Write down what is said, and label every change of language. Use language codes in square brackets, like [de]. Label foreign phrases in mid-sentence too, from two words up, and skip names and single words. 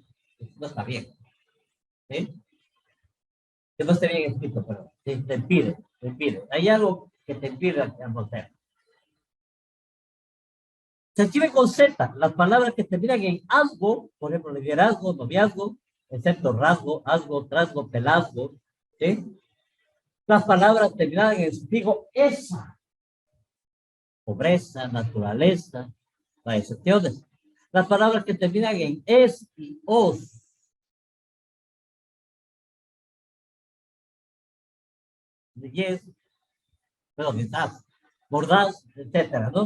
[es] No está bien, ¿sí? Que no esté bien escrito, pero sí, te impide. Hay algo que te impide hacer. Se escribe con Z, las palabras que terminan en asgo, por ejemplo, liderazgo, noviazgo, excepto rasgo, asgo, trasgo, pelazgo, ¿sí? Las palabras terminadas en sufijo esa, pobreza, naturaleza, las excepciones. Las palabras que terminan en es y os. Yes, pero quizás, mordaz, etcétera, ¿no?